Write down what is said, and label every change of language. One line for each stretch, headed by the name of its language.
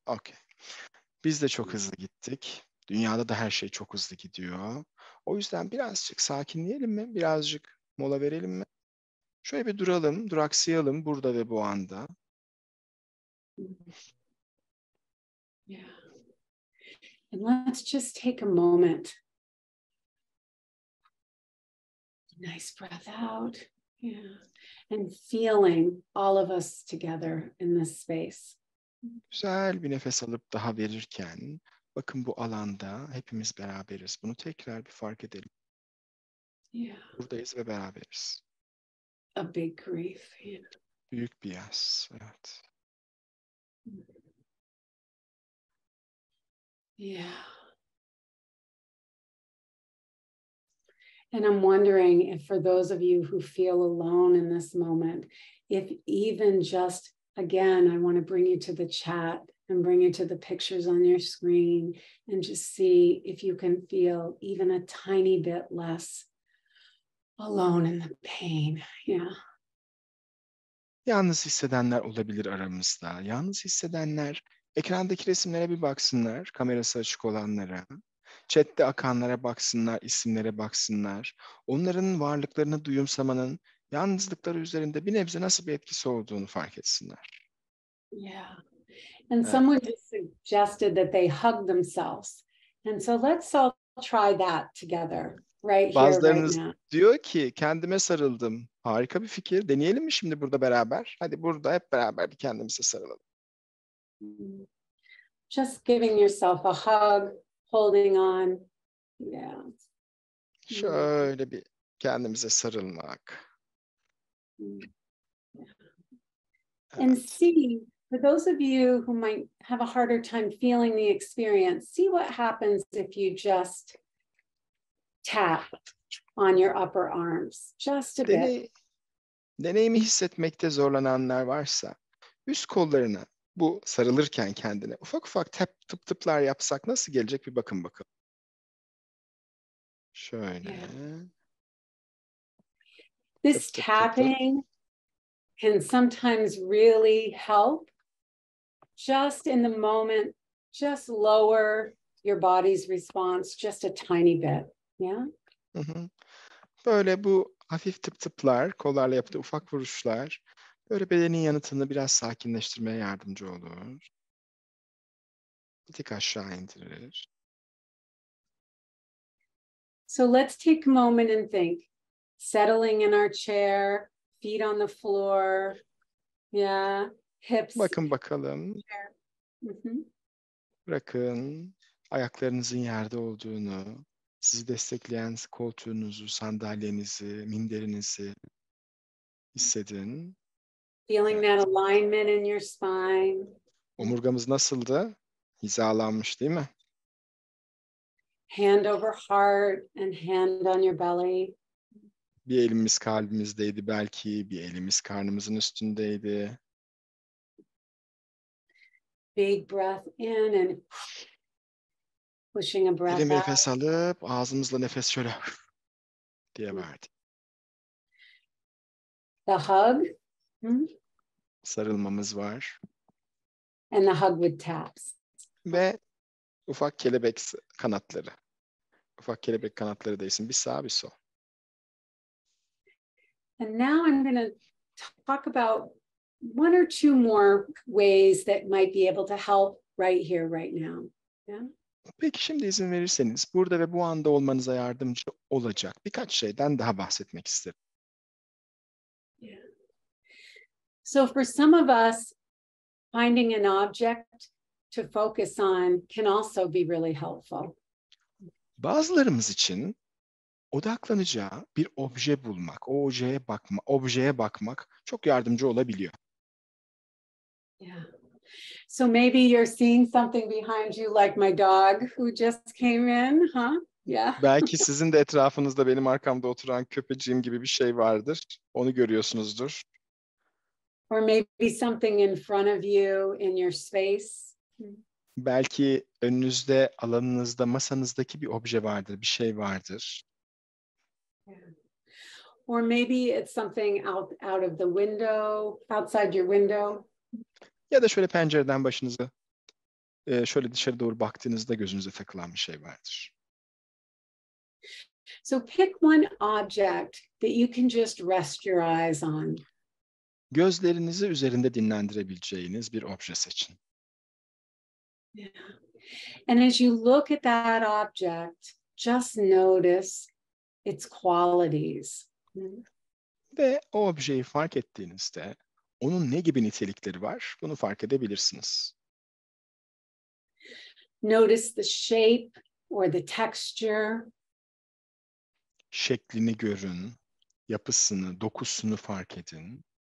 Turkish: Okay. Biz de çok hızlı gittik. Dünyada da her şey çok hızlı gidiyor. O yüzden birazcık sakinleyelim mi? Birazcık mola verelim mi? Şöyle bir duralım, duraksayalım burada ve bu anda.
English: Yeah. And let's just take a moment. Nice breath out. Yeah. And feeling all of us together in this space.
Turkish: Güzel bir nefes alıp daha verirken bakın bu alanda hepimiz beraberiz. Bunu tekrar bir fark edelim.
English: Yeah.
Turkish: Buradayız ve beraberiz.
English: A big grief. Yeah.
Turkish: Büyük bir yas. Evet.
English: Yeah. And I'm wondering if for those of you who feel alone in this moment, if even just, again, I want to bring you to the chat and bring you to the pictures on your screen and just see if you can feel even a tiny bit less alone in the pain. Yeah.
Turkish: Yalnız hissedenler olabilir aramızda. Yalnız hissedenler ekrandaki resimlere bir baksınlar, kamerası açık olanlara. Chat'te akanlara baksınlar, isimlere baksınlar. Onların varlıklarını duyumsamanın yalnızlıkları üzerinde bir nebze nasıl bir etkisi olduğunu fark etsinler.
English: Yeah. And someone just suggested that they hug themselves. And so let's all try that together right here,
Turkish: Bazılarınız
English: right now.
Turkish: diyor ki kendime sarıldım. Harika bir fikir. Deneyelim mi şimdi burada beraber? Hadi burada hep beraber bir kendimize sarılalım.
English: Just giving yourself a hug, holding on. Yeah.
Turkish: Şöyle bir kendimize sarılmak.
English: And see, for those of you who might have a harder time feeling the experience, see what happens if you just tap on your upper arms, just a bit.
Turkish: Deneyimi hissetmekte zorlananlar varsa üst kollarına bu sarılırken kendine ufak ufak tıplar yapsak nasıl gelecek bir bakın bakalım. Şöyle.
English: Yeah. This tapping can sometimes really help. Just in the moment, just lower your body's response just a tiny bit. Yeah.
Turkish: Böyle bu hafif tıplar, kollarla yaptığı ufak vuruşlar böyle bedenin yanıtını biraz sakinleştirmeye yardımcı olur. Bir tık aşağı indirir.
English: So let's take a moment and think. Settling in our chair, feet on the floor. Yeah, hips.
Turkish: Bakın bakalım. Bırakın ayaklarınızın yerde olduğunu, sizi destekleyen koltuğunuzu, sandalyenizi, minderinizi hissedin.
English: Feeling that alignment in your spine.
Turkish: Omurgamız nasıldı? Hizalanmış değil mi?
English: Hand over heart and hand on your belly.
Turkish: Bir elimiz kalbimizdeydi belki, bir elimiz karnımızın üstündeydi.
English: Big breath in and pushing a breath
Turkish: Derin bir
English: out.
Turkish: nefes alıp ağzımızla nefes şöyle diye verdik.
English: The hug.
Turkish: Sarılmamız var.
English: And the hug with taps.
Turkish: Ve ufak kelebek kanatları. Ufak kelebek kanatları değilsin. Bir sağ bir sol.
English: And now I'm going to talk about one or two more ways that might be able to help right here, right now. Yeah?
Turkish: Peki şimdi izin verirseniz burada ve bu anda olmanıza yardımcı olacak birkaç şeyden daha bahsetmek isterim.
English: Yeah. So for some of us, finding an object to focus on can also be really helpful.
Turkish: Bazılarımız için odaklanacağı bir obje bulmak, o objeye bakmak çok yardımcı olabiliyor.
English: Yeah. So maybe you're seeing something behind you like my dog who just came in, huh? Yeah.
Turkish: Belki sizin de etrafınızda benim arkamda oturan köpeciğim gibi bir şey vardır. Onu görüyorsunuzdur.
English: Or maybe something in front of you in your space.
Turkish: Belki önünüzde, alanınızda, masanızdaki bir obje vardır, bir şey vardır.
English: Yeah. Or maybe it's something out of the window, outside your window.
Turkish: Ya da şöyle pencereden başınızı şöyle dışarı doğru baktığınızda gözünüze takılan bir şey vardır.
English: So pick one object that you can just rest your eyes on.
Turkish: Gözlerinizi üzerinde dinlendirebileceğiniz bir obje seçin.
English: Yeah. And as you look at that object, just notice its qualities.
Turkish: Ve o objeyi fark ettiğinizde onun ne gibi nitelikleri var bunu fark edebilirsiniz.
English: Notice the shape or the texture.
Turkish: Şeklini görün, yapısını, dokusunu fark edin.